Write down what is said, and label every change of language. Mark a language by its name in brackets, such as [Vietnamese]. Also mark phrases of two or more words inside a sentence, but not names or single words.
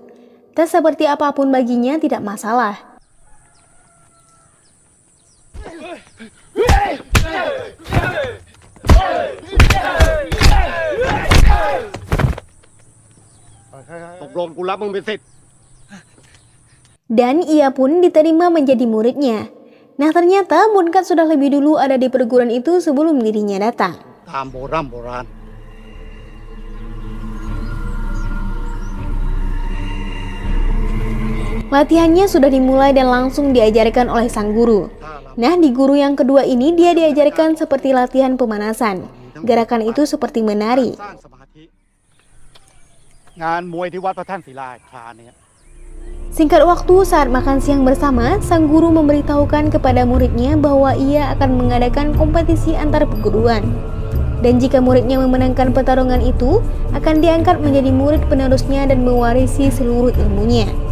[Indonesian] Tes seperti apapun baginya tidak masalah. Dan ia pun diterima menjadi muridnya. Nah ternyata Bunkat sudah lebih dulu ada di perguruan itu sebelum dirinya datang. [Thai] ตามโบราณ [Indonesian] Latihannya sudah dimulai dan langsung diajarkan oleh sang guru. Nah di guru yang kedua ini dia diajarkan seperti latihan pemanasan. Gerakan itu seperti menari. [Thai] สร้างสมาธิงานมวยที่วัดพระแท่นศิลาคลาเนี่ย [Indonesian] Singkat waktu saat makan siang bersama, sang guru memberitahukan kepada muridnya bahwa ia akan mengadakan kompetisi antar perguruan. Dan jika muridnya memenangkan pertarungan itu, akan diangkat menjadi murid penerusnya dan mewarisi seluruh ilmunya.